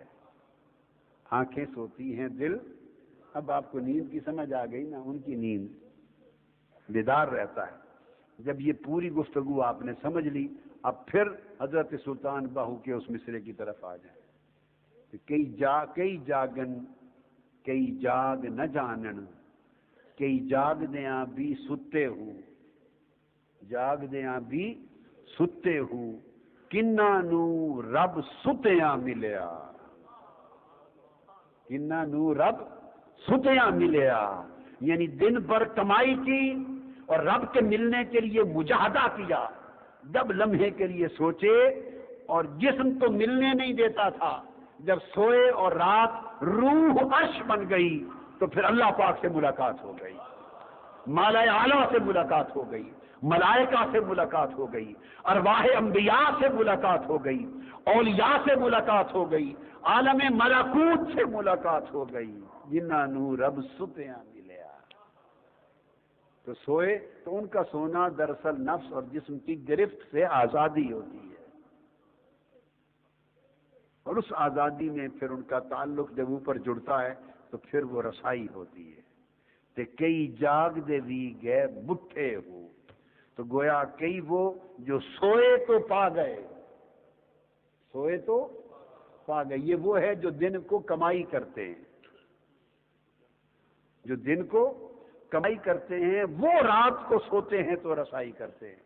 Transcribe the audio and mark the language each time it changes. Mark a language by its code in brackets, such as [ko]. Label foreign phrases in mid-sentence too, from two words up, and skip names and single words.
[ur] آنکھیں سوتی ہیں، دل، اب آپ کو نیند کی سمجھ آ گئی نا، ان کی نیند بیدار رہتا ہے۔ جب یہ پوری گفتگو آپ نے سمجھ لی، اب پھر حضرت سلطان باہو کے اس مصرے کی طرف آ جائیں۔ [pa] کئی جاگن کئی جاگ نہ جانن، کئی جاگ دیاں بھی ستے ہوں، جاگ دیاں بھی ستے ہوں، کنہ نو رب ستیاں ملیا، کنہ نو رب ستیاں ملیا، [ur] یعنی دن بھر کمائی کی اور رب کے ملنے کے لیے مجاہدہ کیا، جب لمحے کے لیے سوچے، اور جسم تو ملنے نہیں دیتا تھا، جب سوئے اور رات روح عرش بن گئی تو پھر اللہ پاک سے ملاقات ہو گئی، مالا اعلیٰ سے ملاقات ہو گئی، ملائکہ سے ملاقات ہو گئی، ارواح انبیاء سے ملاقات ہو گئی، اولیاء سے ملاقات ہو گئی، عالم ملکوت سے ملاقات ہو گئی، [pa] جنہ نو رب ستیاں ملیا۔ [ur] تو سوئے تو ان کا سونا دراصل نفس اور جسم کی گرفت سے آزادی ہوتی ہے، اور اس آزادی میں پھر ان کا تعلق جب اوپر جڑتا ہے تو پھر وہ رسائی ہوتی ہے۔ [pa] تے کئی جاگ دے بھی گئے بٹھے ہو، [ur] تو گویا کئی وہ جو سوئے تو پا گئے، سوئے تو پا گئے، یہ وہ ہے جو دن کو کمائی کرتے ہیں، جو دن کو کمائی کرتے ہیں وہ رات کو سوتے ہیں تو رسائی کرتے ہیں۔